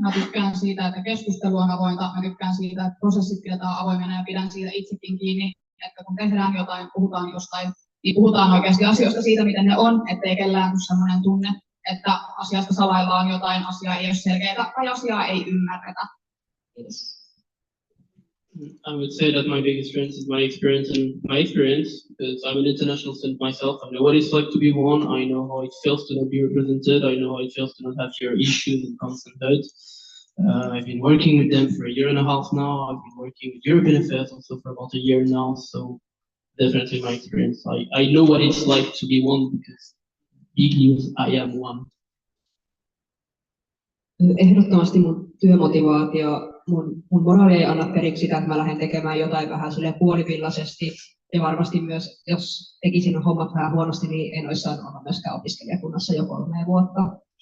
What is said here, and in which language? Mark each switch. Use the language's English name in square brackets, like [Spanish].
[Finnish] Mä tykkään siitä, että keskustelu on avointa. Mä tykkään siitä, että prosessit pidetään avoimena ja pidän siitä itsekin kiinni, että kun tehdään jotain, puhutaan jostain, niin puhutaan oikeasti asioista siitä, miten ne on, ettei kellään ole sellainen tunne, että asiasta salaillaan jotain, asiaa ei ole selkeää tai asiaa ei ymmärretä. Kiitos. [English] I would say that my biggest strength is my experience, because I'm an international student myself. I know what it's like to be one. I know how it feels to not be represented. I know how it feels to not have your issues and constant hurt. I've been working with them for 1.5 years now. I've been working with European Affairs also for about 1 year now. So definitely my experience. I know what it's like to be one because big news, I am one. [Finnish] Ehdottomasti mun työmotivaatio, mun moraali ei anna periksi sitä, että mä lähden tekemään jotain vähän silleen puolivillaisesti. Ja varmasti myös, jos tekisin hommat vähän huonosti, niin en olisi saanut olla myöskään opiskelijakunnassa jo 3 vuotta.